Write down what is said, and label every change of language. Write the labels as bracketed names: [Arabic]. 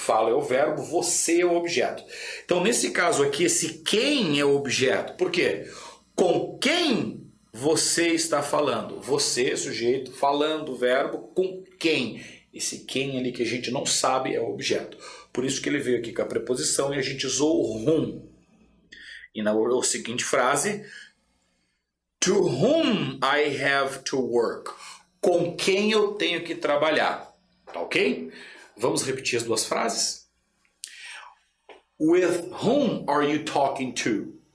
[Portuguese] Falo é o verbo, você é o objeto. Então, nesse caso aqui, esse quem é o objeto. Por quê? Com quem você está falando? Você, sujeito, falando o verbo, com quem? Esse quem ali que a gente não sabe é o objeto. Por isso que ele veio aqui com a preposição e a gente usou o whom. E na seguinte frase, [English] to whom I have to work. [Portuguese] Com quem eu tenho que trabalhar. Tá ok? Vamos repetir as duas frases? [English] With whom are you talking to?